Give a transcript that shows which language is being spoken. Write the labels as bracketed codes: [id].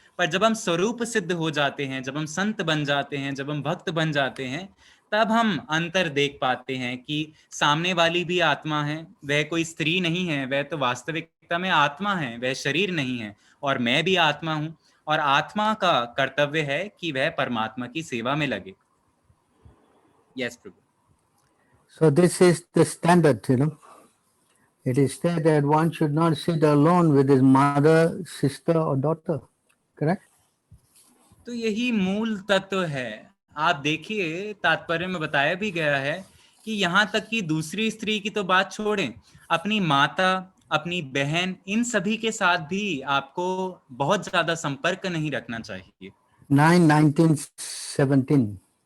[hi] पर जब हम स्वरूप सिद्ध हो जाते हैं, जब हम संत बन जाते हैं, जब हम भक्त बन जाते हैं, तब हम अंतर देख पाते हैं कि सामने वाली भी आत्मा है, वह कोई स्त्री नहीं है, वह तो वास्तविकता में आत्मा है, वह शरीर नहीं है, और मैं भी आत्मा हूँ, और आत्मा का कर्तव्य है कि वह परमात्मा की सेवा में लगे। [en] Yes प्रभु। So this is the standard, It is said that one should not sit alone with his mother, sister or daughter. Correct? [hi] तो यही मूल तत्व है। आप देखिए, तात्पर्य में बताया भी गया है कि यहाँ तक कि दूसरी स्त्री की तो बात छोड़ें, अपनी माता, अपनी बहन, इन सभी के साथ भी आपको बहुत ज्यादा संपर्क नहीं रखना चाहिए। [en] 9:19:17.